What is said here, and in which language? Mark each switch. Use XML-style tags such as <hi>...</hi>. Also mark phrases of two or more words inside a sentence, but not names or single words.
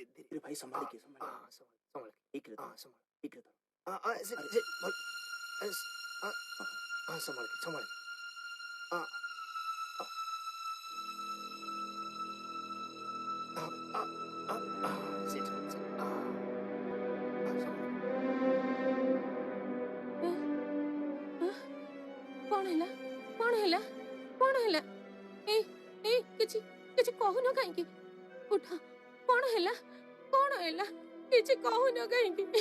<hi>धीरे भाई संभाल के संभाल ठीक रहता संभाल ठीक रहता संभाल के</hi> <or>କଣ ହେଲା କଣ ହେଲା କଣ ହେଲା ଏଇ ଏଇ କିଛି କିଛି କହୁନ କାହିଁକି ଉଠ କଣ ହେଲା କିଛି କହୁନ କାହିଁକି</or>